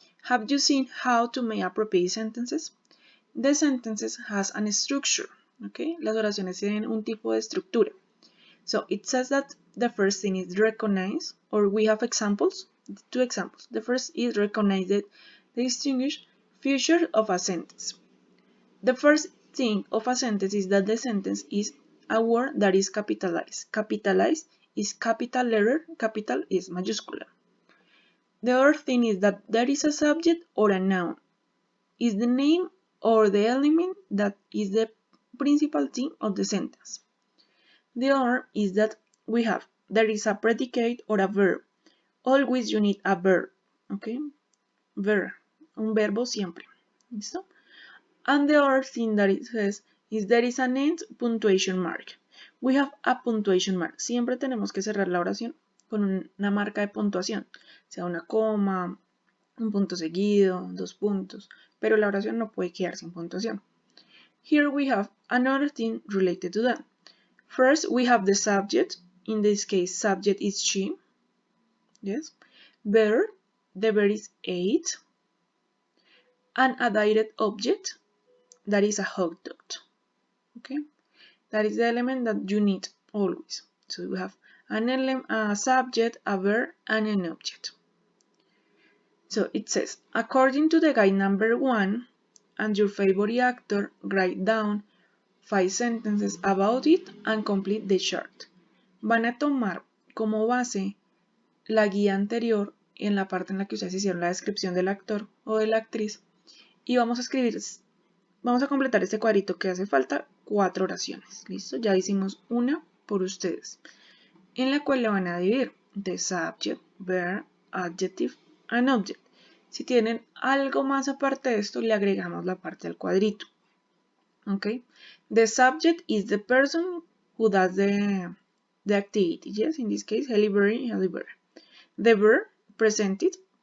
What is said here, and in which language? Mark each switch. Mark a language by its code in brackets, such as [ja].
[en] Have you seen how to make appropriate sentences? The sentences has an structure, okay? [es] Las oraciones tienen un tipo de estructura. [en] So it says that the first thing is recognize, or we have examples, 2 examples. The first is recognize the distinguished feature of a sentence. The first thing of a sentence is that the sentence is a word that is capitalized. Capitalized is capital letter, capital is mayúscula. The other thing is that there is a subject or a noun. Is the name or the element that is the principal thing of the sentence. The other is that there is a predicate or a verb. Always you need a verb, okay? [es] Verb, un verbo siempre, ¿listo? [en] And the other thing that it says is there is an end punctuation mark. We have a punctuation mark. [es] Siempre tenemos que cerrar la oración con una marca de puntuación, sea una coma, un punto seguido, 2 puntos, pero la oración no puede quedar sin puntuación. [en] Here we have another thing related to that. First, we have the subject. In this case, subject is she. Yes. Verb, the verb is ate. And a direct object, that is a hot dog. Okay. That is the element that you need always. So we have a subject, a verb, and an object. So it says, according to the guide number 1 and your favorite actor, write down 5 sentences about it and complete the chart. [es] Van a tomar como base la guía anterior en la parte en la que ustedes hicieron la descripción del actor o de la actriz y vamos a completar este cuadrito que hace falta 4 oraciones. ¿Listo? Ya hicimos una por ustedes, en la cual la van a dividir de [en] subject, verb, adjective and object. [es] Si tienen algo más aparte de esto, le agregamos la parte del cuadrito. [en] Okay? The subject is the person who does the activity. Yes, in this case, Halle Berry. The verb, presented.